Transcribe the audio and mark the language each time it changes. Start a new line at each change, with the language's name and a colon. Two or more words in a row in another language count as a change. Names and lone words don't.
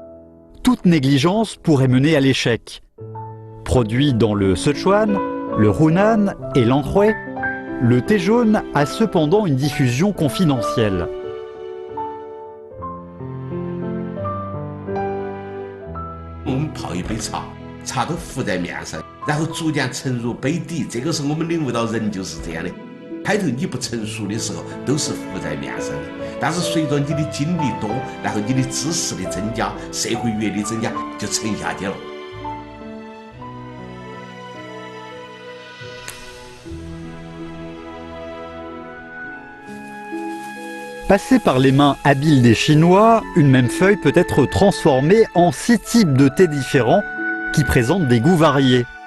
French: Toute négligence pourrait mener à l'échec. Produit dans le Sichuan, le Hunan et l'Anhui, le thé jaune a cependant une diffusion confidentielle.
Chinese: On 们泡一杯茶，茶都浮在面上，然后逐渐沉入杯底。这个是我们领悟到人就是这样的。开头你不成熟的时候都是浮在面上的，但是随着你的经历多，然后你的知识的增加，社会阅历增加，就沉下去了。
French: Passée par les mains habiles des Chinois, une même feuille peut être transformée en 6 types de thé différents qui présentent des goûts variés.